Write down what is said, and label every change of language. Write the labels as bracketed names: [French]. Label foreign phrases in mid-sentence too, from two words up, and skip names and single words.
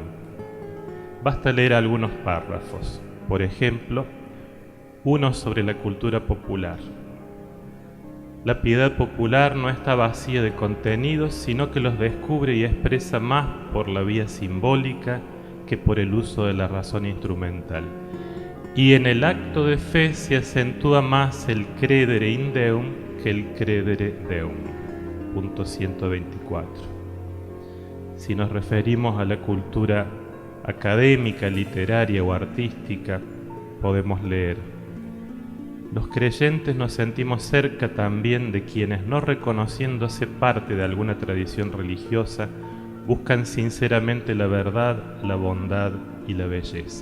[Spanish] Basta leer algunos párrafos, por ejemplo, uno sobre la cultura popular. La piedad popular no está vacía de contenidos, sino que los descubre y expresa más por la vía simbólica que por el uso de la razón instrumental. Y en el acto de fe se acentúa más el [Latin] credere in Deum [Spanish] que el [Latin] credere Deum. [Spanish] Punto 124. Si nos referimos a la cultura académica, literaria o artística, podemos leer: los creyentes nos sentimos cerca también de quienes, no reconociéndose parte de alguna tradición religiosa, buscan sinceramente la verdad, la bondad y la belleza.